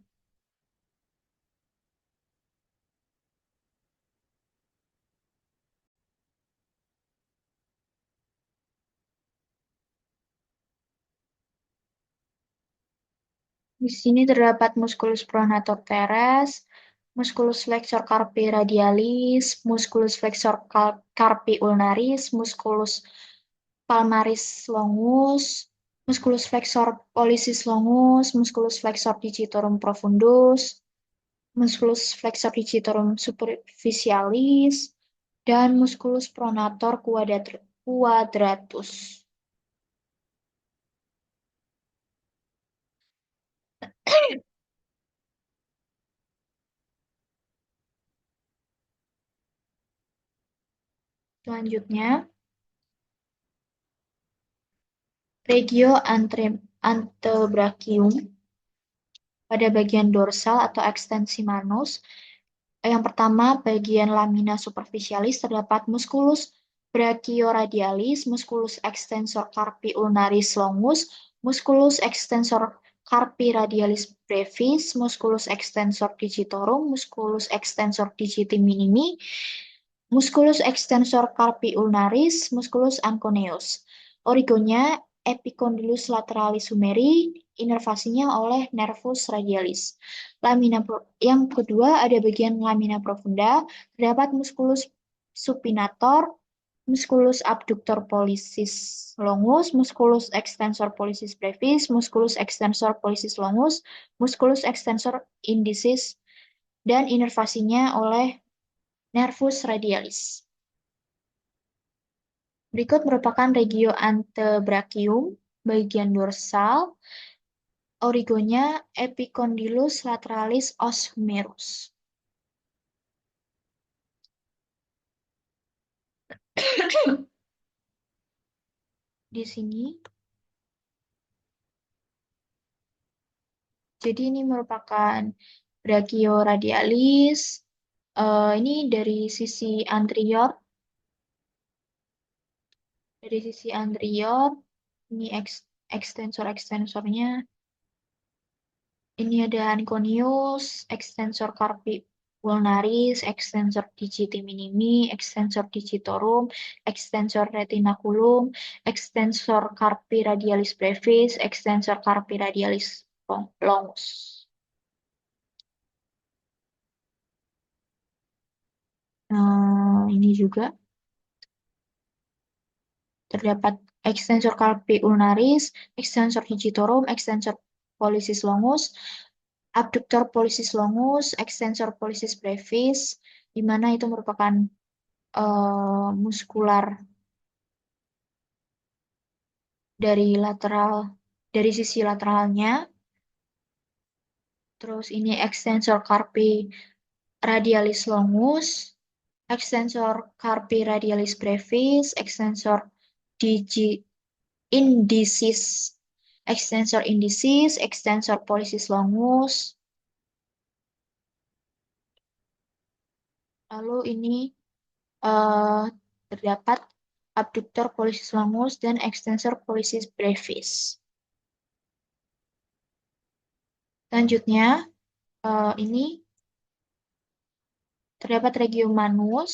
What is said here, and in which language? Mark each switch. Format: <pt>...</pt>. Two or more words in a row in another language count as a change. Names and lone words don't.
<id>Di sini terdapat</id> <la>musculus pronator teres, musculus flexor carpi radialis, musculus flexor carpi ulnaris, musculus palmaris longus, musculus flexor pollicis longus, musculus flexor digitorum profundus, musculus flexor digitorum superficialis, dan musculus pronator quadratus.</la> <id>Selanjutnya,</id> <la>regio antebrachium</la> <id>pada bagian dorsal atau ekstensi manus. Yang pertama, bagian</id> <la>lamina superficialis</la> <id>terdapat</id> <la>musculus brachioradialis, musculus extensor carpi ulnaris longus, musculus extensor carpi radialis brevis, musculus extensor digitorum, musculus extensor digiti minimi, musculus extensor carpi ulnaris, musculus anconeus. Origonya epicondylus lateralis humeri,</la> <id>inervasinya oleh</id> <la>nervus radialis.</la> <id>Yang kedua ada bagian</id> <la>lamina profunda,</la> <id>terdapat</id> <la>musculus supinator, musculus abductor pollicis longus, musculus extensor pollicis brevis, musculus extensor pollicis longus, musculus extensor indicis,</la> <id>dan inervasinya oleh</id> <la>nervus radialis.</la> <id>Berikut merupakan</id> <la>regio antebrachium,</la> <id>bagian dorsal,</id> <la>origonya epicondylus lateralis os humerus.</la> <id>Di sini, jadi ini merupakan brachioradialis. Ini dari sisi anterior. Dari sisi anterior, ini ekstensor-ekstensornya. Ini ada</id> <la>anconeus, extensor carpi ulnaris, extensor digiti minimi, extensor digitorum, extensor retinaculum, extensor carpi radialis brevis, extensor carpi radialis longus.</la> <id>Ini juga terdapat</id> <la>extensor carpi ulnaris, extensor digitorum, extensor pollicis longus, abductor pollicis longus, extensor pollicis brevis,</la> <id>di mana itu merupakan muskular dari lateral, dari sisi lateralnya. Terus ini</id> <la>extensor carpi radialis longus, extensor carpi radialis brevis, extensor digi indicis, extensor indicis, extensor pollicis longus.</la> <id>Lalu ini eh, terdapat</id> <la>abductor pollicis longus dan extensor pollicis brevis.</la> <id>Selanjutnya, ini terdapat</id> <la>regium manus.</la>